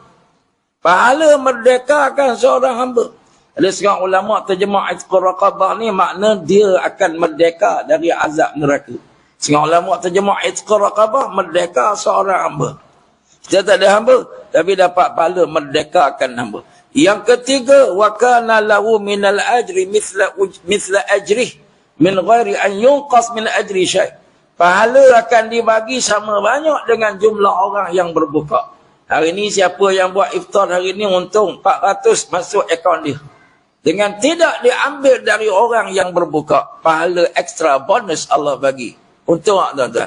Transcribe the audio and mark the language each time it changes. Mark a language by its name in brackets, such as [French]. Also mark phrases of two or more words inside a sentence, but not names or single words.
[Malay] Pahala merdekakan seorang hamba. Ada seorang ulama terjemah [Arabic] عتق رقبة [Malay] ni makna dia akan merdeka dari azab neraka. Seorang ulama terjemah [Arabic] عتق رقبة, [Malay] merdeka seorang hamba. Kita tak ada hamba, tapi dapat pahala merdekakan hamba. Yang ketiga, [Arabic] وكان له من الأجر مثل أجره من غير أن ينقص من أجره شيء'. [Malay] Pahala akan dibagi sama banyak dengan jumlah orang yang berbuka. Hari ni siapa yang buat iftar hari ni untung 400 masuk akaun dia. Dengan tidak diambil dari orang yang berbuka. Pahala ekstra bonus Allah bagi. Untung tak tuan-tuan?